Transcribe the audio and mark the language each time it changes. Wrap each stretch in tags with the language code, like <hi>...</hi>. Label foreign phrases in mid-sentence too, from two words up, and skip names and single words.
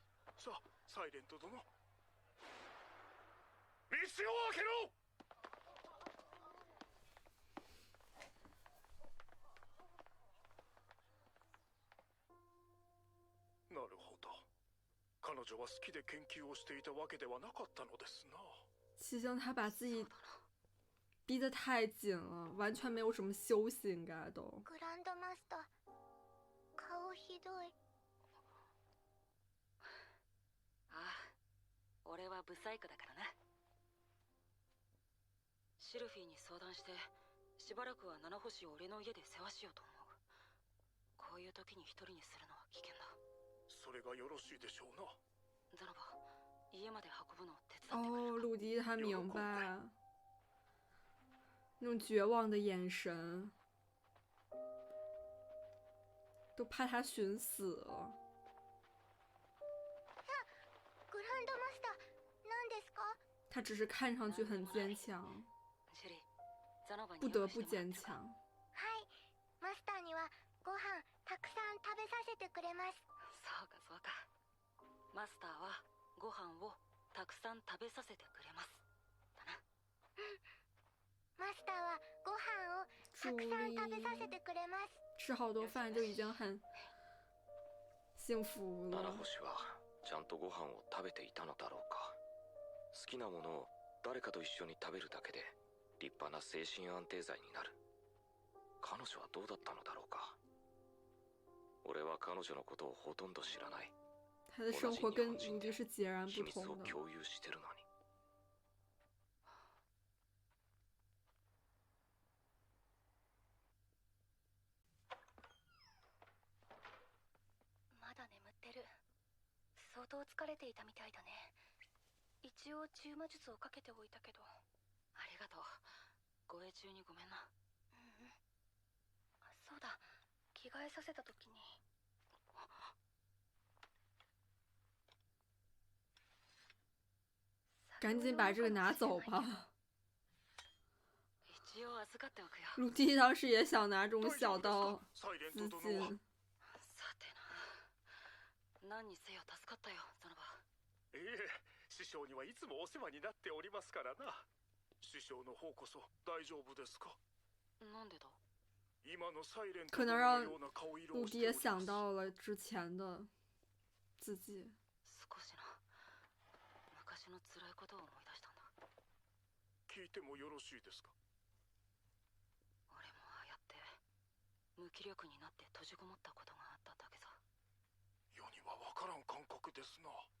<ja>さあ、サイレント殿、道を開けろ。なるほど、彼女は好きで研究をしていたわけではなかったのですな。</ja> <zh>七星他把自己逼得太紧了，完全没有什么休息，应该都。</zh> <ja>グランドマスター、顔ひどい。ああ、俺はブサイクだからな。シルフィーに相談してしばらくは七星を俺の家で世話しようと思う。こういう時に一人にするのは危険だ。それがよろしいでしょうな。ザナバ、家まで運ぶのを手伝ってくれる</ja> <zh>哦，</zh> <ja>か？</ja> <zh>鲁迪他明白，那种绝望的眼神，都怕他寻死了。</zh> <ja>グランドマスター、何ですか？</ja> <zh>他只是看上去很坚强。</zh> <ja>シェリー、 ザノバに</ja> <zh>不得不</zh> <ja>用意してもらってるか</ja> <zh>坚强。</zh> <ja>はいマスターにはご飯たくさん食べさせてくれます。そうかそうか。マスターはご飯をたくさん食べさせてくれますだな。マスターはご飯をた</ja> <zh>朱</zh> <ja>くさん食べ</ja> <zh>莉</zh> <ja>させてくれます。</ja> <zh>吃好多饭就已经很幸福</zh> <ja>七</ja> <zh>了。</zh> <ja>星はちゃんとご飯を食べていたのだろうか。好きなものを誰かと一緒に食べるだけで立派な精神安定剤になる。彼女はどうだったのだろうか。俺は彼女のことをほとんど知らない。</ja> <zh>他的生活跟卢迪是截然</zh> <ja>秘密を</ja> <zh>不同的。</zh> <ja>共有してるのに。まだ眠ってる。相当疲れていたみたいだね。一応中魔術をかけておいたけど。ありがとう。護衛中にごめんな。そうだ着替えさせた時に</ja> <zh>赶紧把这个拿走吧。</zh> <ja>一応預かっておくよ。</ja> <zh>鲁迪当时也想拿这种小刀</zh> <ja>サイレン</ja> <zh>自</zh> <ja>ト殿は。</ja> <zh>尽。</zh> <ja>さてな。何にせよ助かったよザノバ。ええ、師匠にはいつもお世話になっておりますからな。師匠の方こそ大丈夫ですか。なんでだ。今のサイレント</ja> <zh>可能让</zh> <ja>のような顔色</ja> <zh>鲁</zh> <ja>をしております。</ja> <zh>迪也想到了之前的自己。</zh> <ja>少しな。昔の辛いことを思い出したんだ。聞いてもよろしいですか。俺もああやって無気力になって閉じこもったことがあっただけさ。世には分からん感覚ですな。</ja>